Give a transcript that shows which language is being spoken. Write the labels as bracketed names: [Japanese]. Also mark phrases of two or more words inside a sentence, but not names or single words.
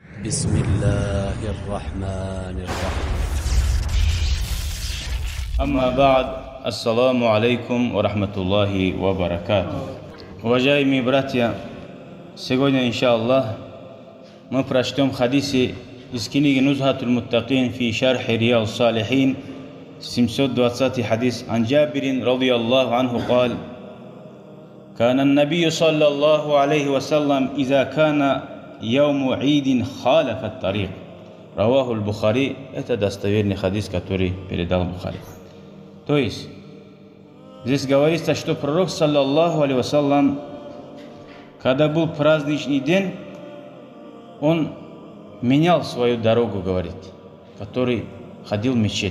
[Arabic] بسم الله الرحمن الرحيم. أما بعد، السلام عليكم ورحمة الله وبركاته. [Russian] Уважаемые братья, сегодня, иншаллах, мы прочтем хадисы из книги Нузхатуль Муттакин фи шархи Рияд Салихин, 720 хадис. [Arabic] عن جابر رضي الله عنه قال: كان النبي صلى الله عليه وسلم إذا كان يوم عيد خالف الطريق. رواه البخاري. [Russian] Это достоверный хадис, который передал Бухари. То есть, здесь говорится, что пророк, [Arabic] صلى الله عليه وسلم, [Russian] когда был праздничный день, он менял свою дорогу, говорит, который ходил в мечеть.